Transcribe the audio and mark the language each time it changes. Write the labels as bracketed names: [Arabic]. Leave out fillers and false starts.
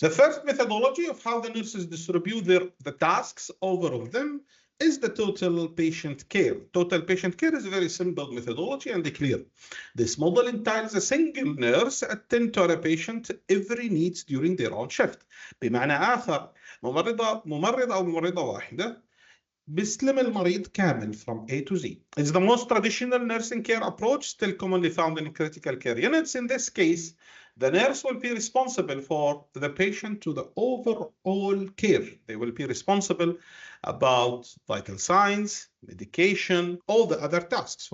[English] The first methodology of how the nurses distribute the tasks over of them is the total patient care. Total patient care is a very simple methodology and clear. This model entails a single nurse attend to a patient every needs during their own shift. [Arabic] بمعنى آخر ممرضة أو ممرضة واحدة بيستلم المريض كامل [English] from A to Z. It's the most traditional nursing care approach still commonly found in critical care units. In this case, the nurse will be responsible for the patient to the overall care. They will be responsible about vital signs, medication, all the other tasks.